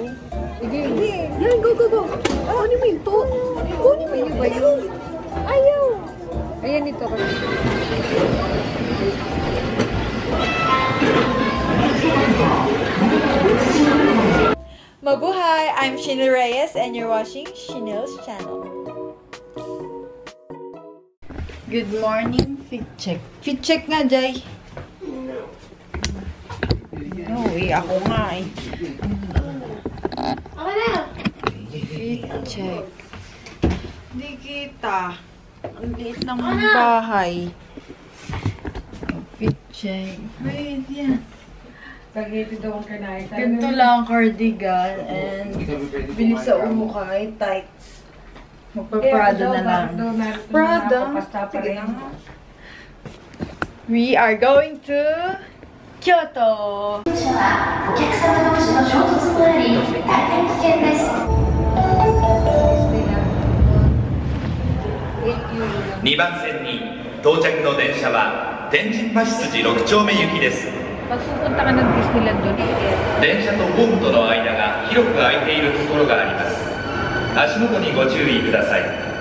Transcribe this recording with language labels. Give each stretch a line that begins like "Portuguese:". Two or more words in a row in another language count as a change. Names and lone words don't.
Filipino: Sige. Yan, go. Kunin mo yun to. Kunin mo yun. Ayaw. Ayan ito kasi. Mabuhay!
English: I'm Sheena Reyes and you're watching Sheena's channel. Good morning, fit check. Fit check
Filipino: nga, Jai. No, ako nga eh.
English: Fit check.
Filipino: Hindi kita. Ang liit ng bahay.
English: Fit check. Wait, yan.
Filipino: Ganito lang cardigan and bilis sa umukay, tights. Magpa-Prada na lang. Prada? Sige na.
English: We are going to Kyoto!
Japanese: 2番線に到着の電車は天神橋筋6丁目行きです。
Filipino: Pagpupunta ka ng Disneyland doon,
Japanese: 電車とホームとの間が広く空いているところがあります。足元にご注意ください。